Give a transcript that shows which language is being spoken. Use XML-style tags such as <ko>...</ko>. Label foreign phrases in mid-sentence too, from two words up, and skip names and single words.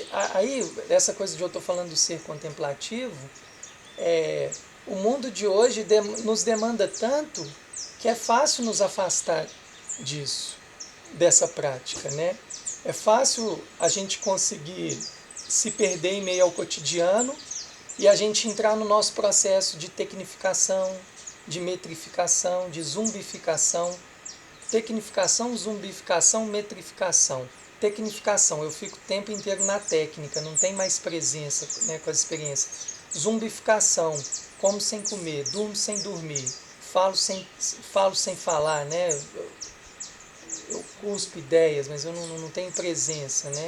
<pt>Aí, essa coisa de eu estou falando do ser contemplativo, o mundo de hoje nos demanda tanto que é fácil nos afastar disso, dessa prática, né? É fácil a gente conseguir se perder em meio ao cotidiano e a gente entrar no nosso processo de tecnificação, de metrificação, de zumbificação. Tecnificação, zumbificação, metrificação. Tecnificação, eu fico o tempo inteiro na técnica, não tem mais presença, né, com as experiências. Zumbificação, como sem comer, durmo sem dormir, falo sem falar, né? Eu cuspo ideias, mas eu não tenho presença, né?</pt>